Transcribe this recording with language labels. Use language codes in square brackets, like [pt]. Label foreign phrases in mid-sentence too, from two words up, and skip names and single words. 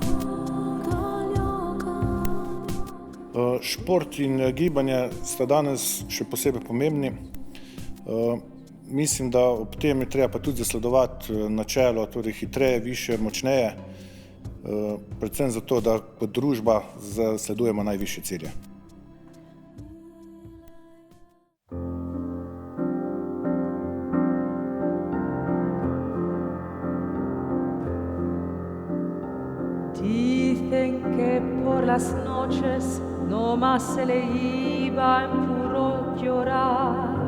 [sl] Šport in gibanje sta danes še posebej pomembni. Mislim, da ob tem je treba pa tudi zasledovati načelo, torej hitreje, više, močneje, predvsem zato, da kot družba zasledujemo najvišje cilje. [es] Dicen que por las noches nomás se le iba en puro llorar.